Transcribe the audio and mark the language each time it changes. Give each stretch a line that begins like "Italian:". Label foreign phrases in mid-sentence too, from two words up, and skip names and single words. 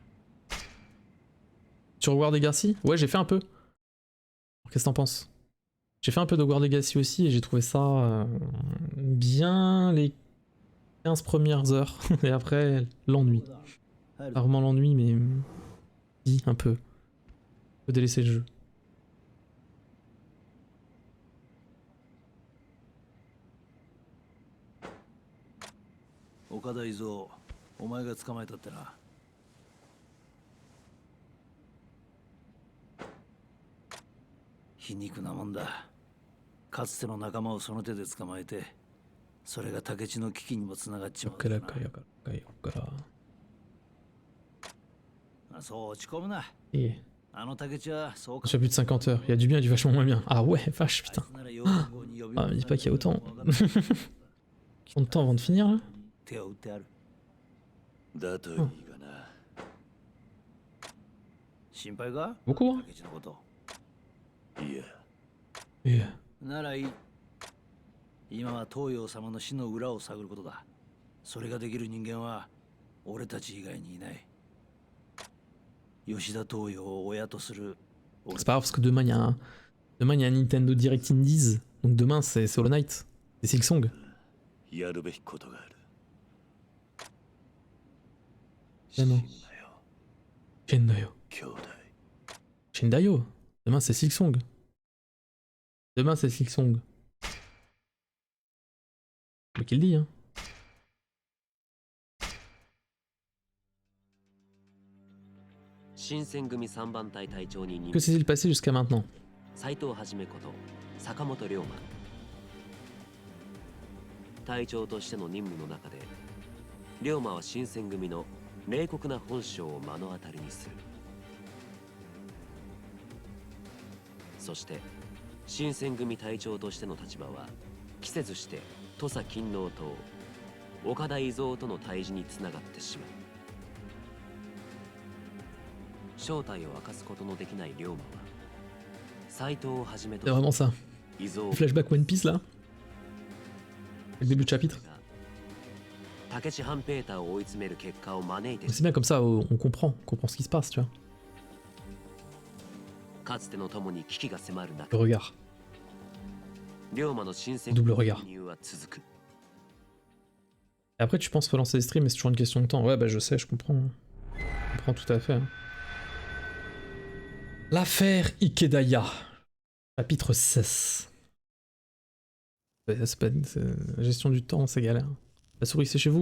French: Tu regardes des Garcia? Ouais, j'ai fait un peu. Qu'est-ce que t'en penses? J'ai fait un peu de Hogwarts Legacy aussi et j'ai trouvé ça bien les 15 premières heures. Et après, l'ennui. Pas vraiment l'ennui, mais si, un peu. Faut délaisser le jeu.
Japanese: 岡田伊蔵、お前が捕まえたってな。皮肉なもんだ。かつての仲間をその手で捕まえて、それが竹地の危機にもつながっちまうからな。そう落ち込むな。あの竹地はそうか。
French: J'ai plus de 50 heures. Il y a du bien et du vachement moins bien. Ah ouais, vache, putain. Ah, me dis pas qu'il y a autant. Combien de temps avant de finir là?
Japanese: 手を打ってある。だといいがな。心配か？
French: Beaucoup, hein?
Japanese: 竹地のこと。いや。 Yeah. ならいい。今は東洋様の死の裏を探ることだ。それができる人間は俺たち以外にいない。吉田東洋を親とする。
French: C'est pas grave parce que demain il y a un Nintendo Direct Indies. Donc demain c'est Hollow Knight. C'est Silksong.
Japanese: やるべきことがある。
French: Non. Shendayo.
Japanese: 兄弟。
French: Shendayo. Demain c'est Silksong. Demain c'est Silksong. Mais qu'il dit, hein. Que s'est-il passé jusqu'à maintenant?
Japanese: 斎藤はじめこと坂本龍馬。隊長としての任務の中で龍馬は新選組の冷酷な本性を目の当たりにする。そして新選組隊長としての立場は期せずして土佐勤王党岡田伊蔵との対峙につながってしまう。正体を明かすことのできない龍馬は斎藤をはじめと
French: C'est vraiment ça.
Japanese: 伊蔵
French: Flashback One Piece là. Le début de chapitre.
Japanese: 竹地半平太を追い詰める結果を招いて
French: C'est bien comme ça, on comprend ce qui se passe, tu vois.
Japanese: かつての友に危機が迫る
French: Le
Japanese: 中
French: regard.
Japanese: 龍馬の新選
French: Double
Japanese: 組
French: regard.
Japanese: の入は続く。
French: Et après, tu penses relancer les streams, mais c'est toujours une question de temps. Ouais, bah je sais, je comprends. Je comprends tout à fait. Hein. L'affaire Ikedaya. Chapitre 16. C'est pas... La gestion du temps, c'est galère. La souris, c'est chez vous.